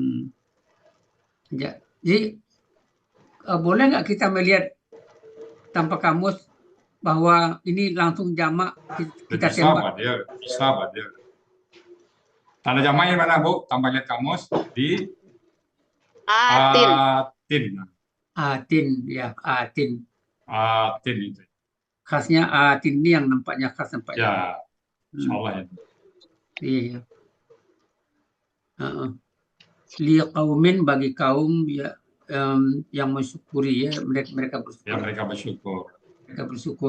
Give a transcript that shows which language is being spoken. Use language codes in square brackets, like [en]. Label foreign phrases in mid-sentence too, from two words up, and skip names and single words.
[id] Jadi boleh nggak kita melihat tanpa kamus bahwa ini langsung jamak kita Bisa, tembak? Pak Dir. Bisa, Pak Dir. Tanda jamaknya mana, Bu? Tambah lihat kamus di Atin. atin. Atin, ya, atin. Atin itu. Khasnya atin ini yang nampaknya khas nampaknya. Ya, [ar] إن شاء الله [id] ya. Iya. Liqaumin bagi kaum ya yang mensyukuri ya, mereka bersyukur. Ya, mereka bersyukur. Mereka bersyukur.